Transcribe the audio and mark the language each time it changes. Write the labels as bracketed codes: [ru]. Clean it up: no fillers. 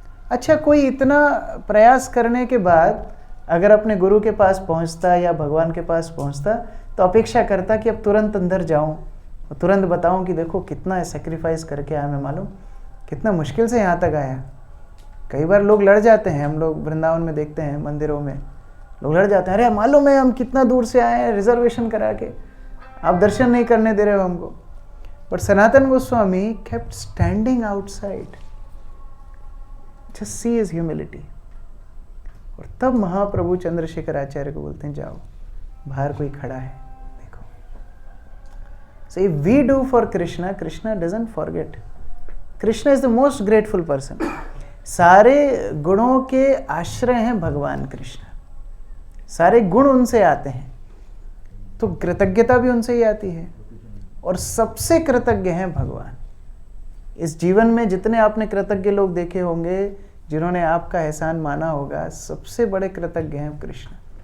[hi] अच्छा, कोई इतना प्रयास करने के बाद अगर अपने गुरु के पास पहुंचता या भगवान के पास पहुंचता, तो अपेक्षा करता कि अब तुरंत अंदर जाऊं और तुरंत बताऊं कि देखो कितना सैक्रिफाइस करके आया मैं, मालूम कितना मुश्किल से यहाँ तक आया। कई बार लोग लड़ जाते हैं, हम लोग वृंदावन में देखते हैं मंदिरों में लोग लड़ जाते हैं, अरे मालूम है हम कितना दूर से आए हैं रिजर्वेशन करा के, आप दर्शन नहीं करने दे रहे हो हमको। [en] But Sanatan Goswami kept standing outside, just see his humility। [hi] और तब महाप्रभु चंद्रशेखर आचार्य को बोलते हैं जाओ, बाहर कोई खड़ा है देखो। [en] So if we do for Krishna, Krishna doesn't forget। Krishna is the most grateful person। [hi] सारे गुणों के आश्रय हैं भगवान कृष्ण, सारे गुण उनसे आते हैं, तो कृतज्ञता भी उनसे ही आती है। और सबसे कृतज्ञ हैं भगवान। इस जीवन में जितने आपने कृतज्ञ लोग देखे होंगे, जिन्होंने आपका एहसान माना होगा, सबसे बड़े कृतज्ञ हैं कृष्ण।